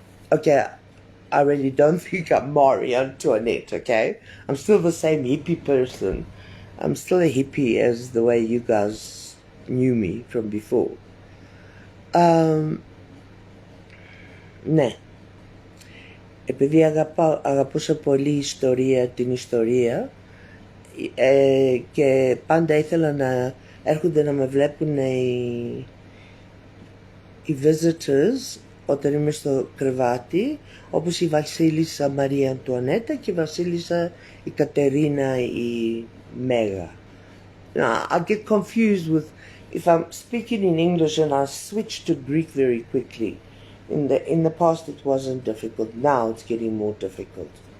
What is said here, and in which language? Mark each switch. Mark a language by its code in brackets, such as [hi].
[en] Okay, I really don't think I'm Marie Antoinette, okay? I'm still the same hippie person. I'm still a hippie as the way you guys knew me from before. [el] Ναι. Επειδή αγαπούσα πολύ την ιστορία και πάντα ήθελα να έρχονται να με βλέπουν οι visitors όταν είμαι στο κρεβάτι, όπως η βασίλισσα Μαρία Αντουανέτα και η βασίλισσα η Κατερίνα η Μέγα. [en] Now, I get confused with if I'm speaking in English and I switch to Greek very quickly. In the past it wasn't difficult. Now it's getting more difficult.